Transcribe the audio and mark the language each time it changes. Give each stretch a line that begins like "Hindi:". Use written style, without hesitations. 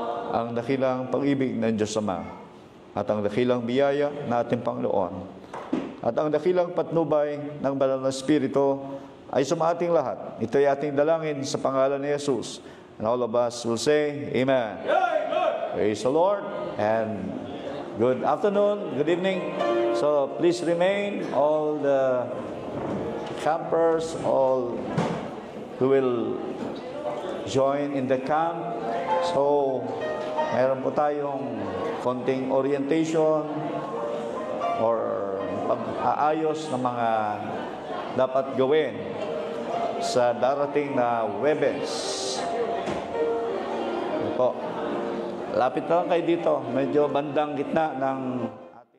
Filipino: Ang dakilang pag-ibig ng Diyos Ama at ang dakilang biyaya ng ating Panginoon at ang dakilang patnubay ng Banal na Espiritu ay sumating lahat. Ito ay ating dalangin sa pangalan ni Jesus.
English: And all of us will say, Amen. Praise the Lord and good afternoon, good evening. So please remain, all the campers, all who will join in the camp.
Filipino: So, mayroon po tayong konting orientation or pag-aayos ng mga dapat gawin sa darating na Huwebes. Ito po. Lapit lang kayo dito. Medyo bandang gitna ng